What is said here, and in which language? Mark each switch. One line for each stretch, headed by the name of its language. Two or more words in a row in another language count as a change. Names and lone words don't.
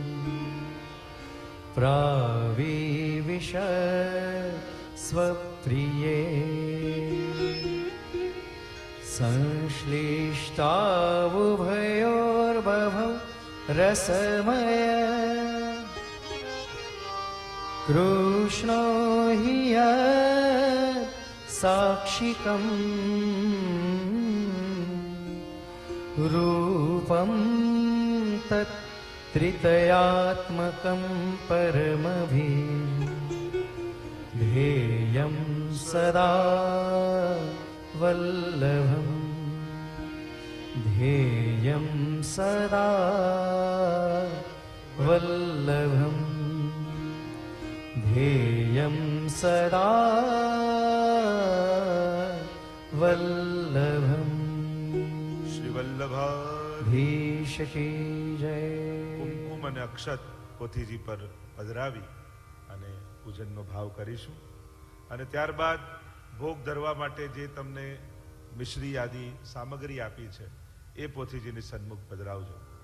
Sanskrit: प्राविविश स्वप्रिये संश्लिष्टावुभयोर्बभौ रसमय कृष्णो हि साक्षिकम रूपम तत् त्रितयात्मकं परमभी ध्येय ध्येयं सदा वल्लभं ध्येयं सदा वल्लभं ध्येयं सदा वल्लभम्
Hindi: શ્રી વલ્લભા धीश की जय.
Gujarati: કુમકુમ અને અક્ષત પોથીજી પર પધરાવી અને પૂજનનો ભાવ કરીશું. અને ત્યારબાદ ભોગ ધરવા માટે જે તમને મિશ્રી આદિ સામગ્રી આપી છે એ પોથીજીની સન્મુખ પધરાવજો.